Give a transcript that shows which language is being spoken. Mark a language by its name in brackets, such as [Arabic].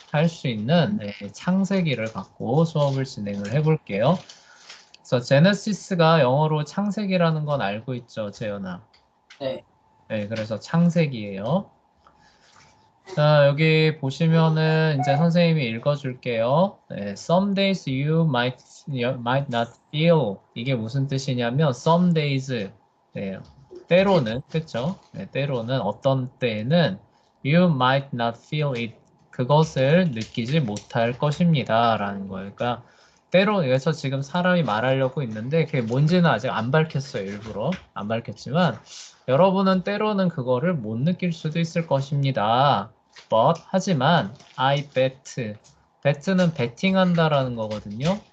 [Korean] 할 수 있는 창세기를 갖고 수업을 진행을 해볼게요. 그래서 제네시스가 영어로 창세기라는 건 알고 있죠, 재현아? 네. 네, 그래서 창세기예요. 자, 여기 보시면은 이제 선생님이 읽어줄게요. 네, [English] some days you might not feel. [Korean] 이게 무슨 뜻이냐면 [English] some days. [Korean] 네, 때로는 그쵸? 네, 때로는 어떤 때에는 [English] you might not feel it. [Korean] 그것을 느끼지 못할 것입니다. 라는 거예요. 그러니까 때로 여기서 지금 사람이 말하려고 있는데 그게 뭔지는 아직 안 밝혔어요. 일부러 안 밝혔지만 여러분은 때로는 그거를 못 느낄 수도 있을 것입니다. 하지만 [English] I bet [Korean] 는 베팅한다라는 거거든요.